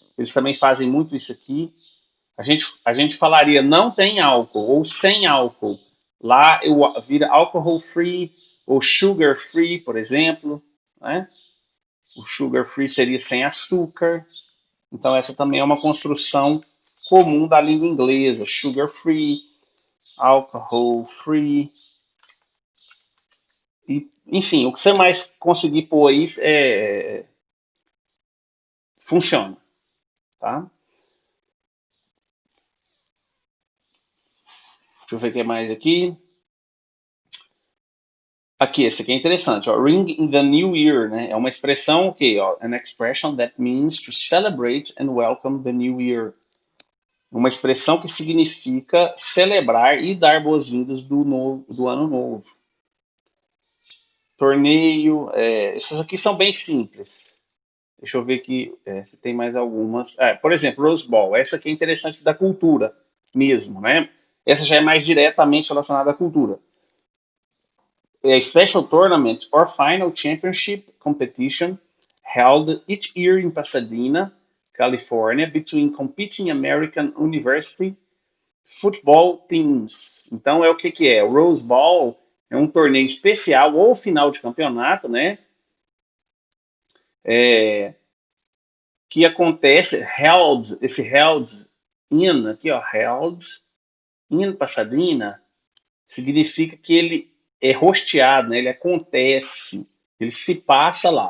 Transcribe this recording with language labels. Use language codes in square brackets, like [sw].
[pt] Eles também fazem muito isso aqui. A gente falaria não tem álcool ou sem álcool. Lá vira alcohol free ou sugar free, por exemplo. Né? O sugar free seria sem açúcar. Então essa também é uma construção comum da língua inglesa. [en] Sugar free, alcohol free. [pt] E, enfim, o que você mais conseguir pôr aí funciona. Tá? Deixa eu ver o que mais aqui. Aqui, esse aqui é interessante. Ó. [en] Ring in the New Year, [pt] né? É uma expressão o quê? [en] Ó, an expression that means to celebrate and welcome the new year. [pt] Uma expressão que significa celebrar e dar boas-vindas do ano novo. Torneio, essas aqui são bem simples. Deixa eu ver aqui se tem mais algumas. Por exemplo, Rose Bowl. Essa aqui é interessante da cultura mesmo, né? Essa já é mais diretamente relacionada à cultura. [en] A special tournament or final championship competition held each year in Pasadena, California, between competing American university football teams. [pt] Então é o que é? O Rose Bowl é um torneio especial ou final de campeonato, né? que acontece, held, esse held in, aqui ó, held in Pasadena, significa que ele é hosteado, né? Ele acontece, ele se passa lá.